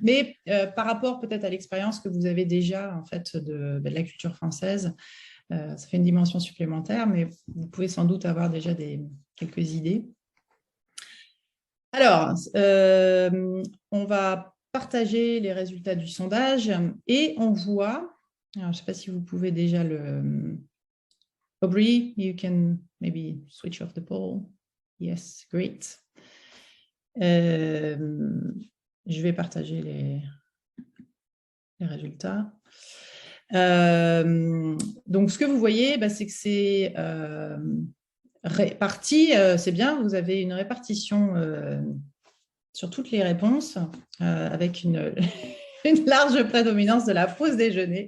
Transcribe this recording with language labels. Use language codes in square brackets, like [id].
[fr] Mais par rapport peut-être à l'expérience que vous avez déjà en fait de la culture française, ça fait une dimension supplémentaire, mais vous pouvez sans doute avoir déjà quelques idées. Alors, on va partager les résultats du sondage et on voit... Alors, je ne sais pas si vous pouvez déjà [en] Aubrey, you can maybe switch off the poll. Yes, great. [fr] Je vais partager les résultats. Donc, ce que vous voyez, c'est que c'est réparti. C'est bien, vous avez une répartition sur toutes les réponses avec une large prédominance de la pause déjeuner.